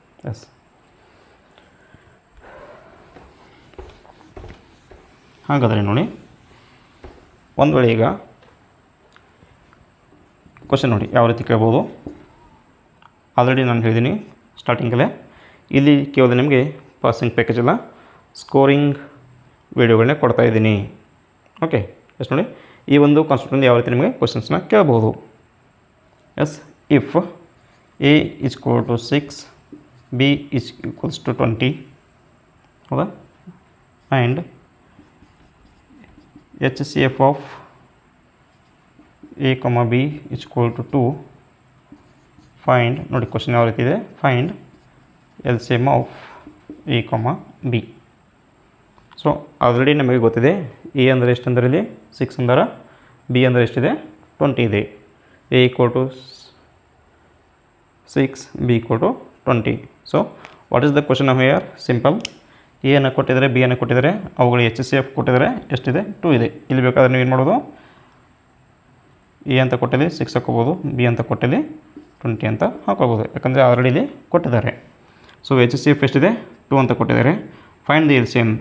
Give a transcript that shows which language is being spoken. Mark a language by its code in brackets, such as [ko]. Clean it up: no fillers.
[kn] S, ಹಾಗಾದರೆ ನೋಡಿ, ಒಂದು ವೇಳೆ ಈಗ ಕ್ವಶನ್ ನೋಡಿ ಯಾವ ರೀತಿ ಕೇಳ್ಬೋದು. ಆಲ್ರೆಡಿ ನಾನು ಹೇಳಿದ್ದೀನಿ ಸ್ಟಾರ್ಟಿಂಗಲ್ಲೇ, ಇಲ್ಲಿ ಕೇವಲ ನಿಮಗೆ ಪಾಸಿಂಗ್ ಪ್ಯಾಕೇಜ್ ಎಲ್ಲ ಸ್ಕೋರಿಂಗ್ ವೀಡಿಯೋಗಳನ್ನೇ ಕೊಡ್ತಾಯಿದ್ದೀನಿ. ಓಕೆ, ಎಸ್ ನೋಡಿ, ಈ ಒಂದು ಕಾನ್ಸೆಪ್ಟಲ್ಲಿ ಯಾವ ರೀತಿ ನಿಮಗೆ ಕ್ವಶನ್ಸ್ನ ಕೇಳ್ಬೋದು. [en] yes, if A is equal to 6, B is equals to 20, ಹೌದಾ, and HCF of A, B is equal to 2, find [kn] ನೋಡಿ ಕ್ವಶನ್ ಯಾವ ರೀತಿ ಇದೆ, [en] Find LCM of A, B. [kn] So already ನಮಗೆ ಗೊತ್ತಿದೆ A ಅಂದರೆ ಎಷ್ಟು ಅಂದರೆ ಇಲ್ಲಿ 6 ಅಂದರೆ, B ಅಂದರೆ ಎಷ್ಟಿದೆ 20 ಇದೆ. [en] A equal to 6, B equal to 20. So what is the question of here? Simple. [kn] ಎನ್ನು ಕೊಟ್ಟಿದ್ದಾರೆ, ಬಿ ಅನ್ನು ಕೊಟ್ಟಿದ್ದಾರೆ, ಅವುಗಳು ಎಚ್ ಸಿ ಎಫ್ ಕೊಟ್ಟಿದ್ದಾರೆ, ಎಷ್ಟಿದೆ 2 ಇದೆ. ಇಲ್ಲಿ ಬೇಕಾದ್ರೆ ನೀವು ಏನು ಮಾಡೋದು, ಎ ಅಂತ ಕೊಟ್ಟಲ್ಲಿ 6 ಹಾಕೋಬೋದು, ಬಿ ಅಂತ ಕೊಟ್ಟಲ್ಲಿ 20 ಅಂತ ಹಾಕೋಬೋದು, ಯಾಕಂದರೆ ಆಲ್ರೆಡಿ ಇಲ್ಲಿ ಕೊಟ್ಟಿದ್ದಾರೆ. ಸೊ ಎಚ್ ಸಿ ಎಫ್ ಎಷ್ಟಿದೆ 2 ಅಂತ ಕೊಟ್ಟಿದ್ದಾರೆ. [en] Find the L C M.